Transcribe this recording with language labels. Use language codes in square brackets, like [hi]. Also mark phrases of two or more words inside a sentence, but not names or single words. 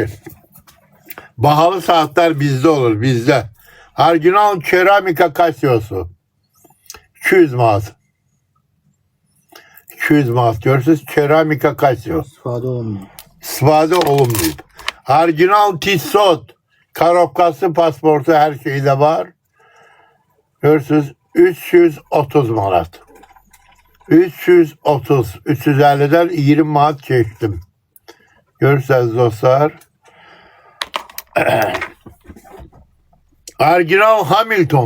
[tr] Bahalı saatler bizde olur, bizde. [az] Orijinal keramika Casio'su. 200 manat. 200 manat görürsünüz. Keramika Casio. İstifadə olunmuyor. İstifadə olunmayıb. Orijinal Tissot. Karobkası, pasportu, [tr] her şeyi de var. Görürsünüz 330 manat. 330. 350'den 20 manat çektim. [az] Görürsünüz dostlar. Orijinal Hamilton.